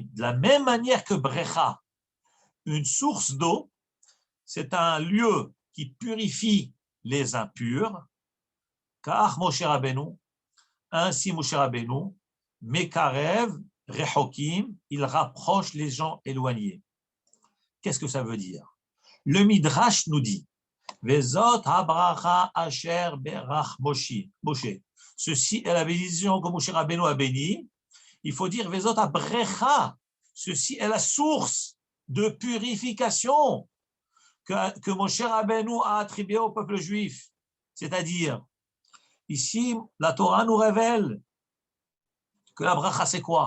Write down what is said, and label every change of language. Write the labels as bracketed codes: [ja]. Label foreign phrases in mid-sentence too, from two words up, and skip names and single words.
[fr] De la même manière que brecha, une source d'eau, c'est un lieu qui purifie les impurs, car Moshe Rabbeinu, ainsi Moshe Rabbeinu, [he] מקרב רחוקים, [fr] il rapproche les gens éloignés. Qu'est-ce que ça veut dire? Le Midrash nous dit [he] וזאת הברכה אשר ברך משה. [fr] Ceci est la bénédiction que Moshe Rabbeinu a bénie. Il faut dire [he] וזאת הבריכה. [fr] Ceci est la source de purification que Moshe Rabbeinu a attribuée au peuple juif. C'est-à-dire, ici, la Torah nous révèle que la bracha, c'est quoi?